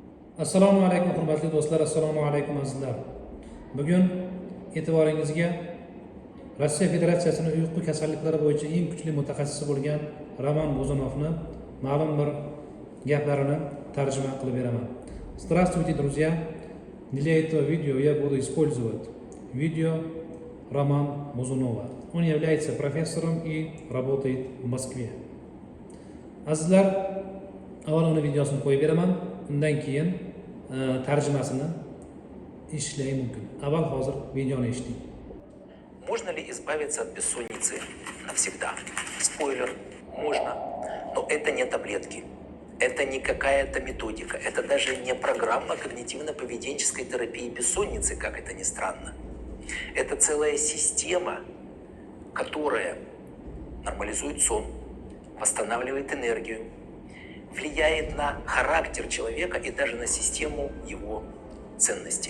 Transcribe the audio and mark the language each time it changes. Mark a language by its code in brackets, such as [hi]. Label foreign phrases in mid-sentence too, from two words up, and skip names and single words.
[uz] Assalomu alaykum hurmatli do'stlar, assalomu alaykum azizlar. Bugun e'tiboringizga Rossiya Federatsiyasining uyqu kasalliklari bo'yicha eng kuchli mutaxassisi bo'lgan Roman Buzunovni ma'lum bir gaplarini tarjima qilib beraman. [ru] Здравствуйте, друзья. Для этого видео я буду использовать видео Роман Бузунова. Он является профессором и работает в Москве. [uz] Azizlar, avval uni videosini qo'yib beraman. Undan keyin tarjimasini eshitishingiz mumkin. Avval hozir videoni eshiting. [ru] Можно ли избавиться от бессонницы навсегда? Спойлер, можно. Но это не таблетки. Это не какая-то методика. Это даже не программа когнитивно-поведенческой терапии бессонницы, как это ни странно. Это целая система, которая нормализует сон, восстанавливает энергию, влияет на характер человека и даже на систему его ценностей.